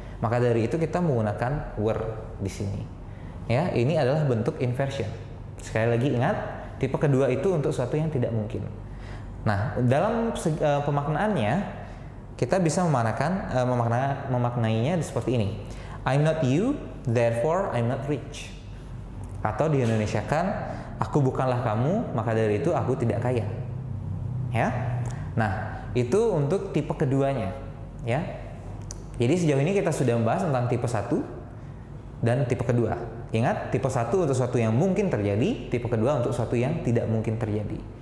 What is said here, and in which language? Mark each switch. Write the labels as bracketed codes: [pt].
[id] Maka dari itu kita menggunakan were di sini. Ya, ini adalah bentuk inversion. Sekali lagi ingat, tipe kedua itu untuk sesuatu yang tidak mungkin. Nah, dalam pemaknaannya kita bisa memaknainya seperti ini. [en] I'm not you, therefore I'm not rich. [id] Atau di Indonesia kan, aku bukanlah kamu, maka dari itu aku tidak kaya. Ya. Nah, itu untuk tipe keduanya, ya. Jadi sejauh ini kita sudah membahas tentang tipe 1 dan tipe kedua. Ingat, tipe 1 untuk sesuatu yang mungkin terjadi, tipe kedua untuk sesuatu yang tidak mungkin terjadi.